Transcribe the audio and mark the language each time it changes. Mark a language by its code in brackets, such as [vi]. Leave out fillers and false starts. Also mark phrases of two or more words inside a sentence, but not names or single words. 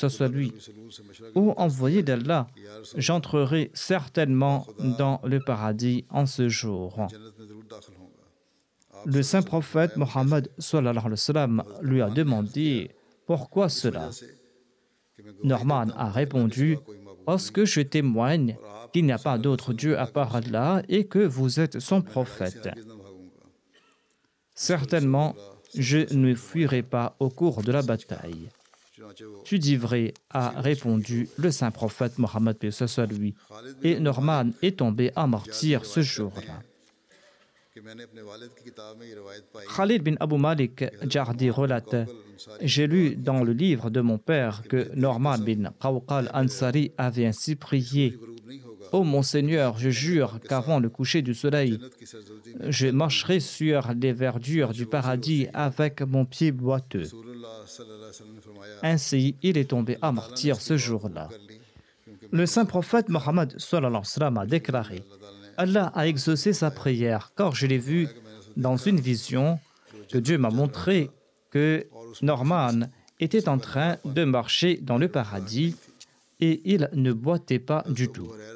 [ur] سلول سے مشورہ [fr] ô envoyé d'Allah, j'entrerai certainement dans le paradis en ce jour. [ur] جنت میں ضرور داخل ہوگا. [fr] Le saint prophète Mohammed lui a demandé pourquoi cela. Norman a répondu parce que je témoigne qu'il n'y a pas d'autre Dieu à part Allah et que vous êtes son prophète. [ur] کس نہ بھاگوں گا. [fr] Certainement, je ne fuirai pas au cours de la bataille. [ur] چنانچہ وہ [fr] Tu dis vrai, a répondu le saint prophète Mohammed lui. Et Norman est tombé à martyr ce jour-là. [ur] کہ میں نے اپنے والد کی کتاب میں یہ روایت پائی [fr] Khalid bin Abu Malik Jardi relate: j'ai lu dans le livre de mon père que Norman bin Qawqal Ansari avait ainsi prié: [ur] غروب نہیں ہوگا. [fr] Ô mon Seigneur, je jure qu'avant le coucher du soleil, [ur] جنت کی سرجدی [fr] je marcherai sur les verdures du paradis avec mon pied boiteux. [ur] رسول اللہ [ar] صلی اللہ علیہ وسلم [ur] نے فرمایا [fr] Ainsi, il est tombé à martyr ce jour-là. [ur] کر لی کیونکہ [fr] Le saint prophète Mohammed a déclaré: Allah a exaucé sa prière, car je l'ai vu dans une vision que Dieu m'a montré que Norman était en train de marcher dans le paradis et il ne boitait pas du tout.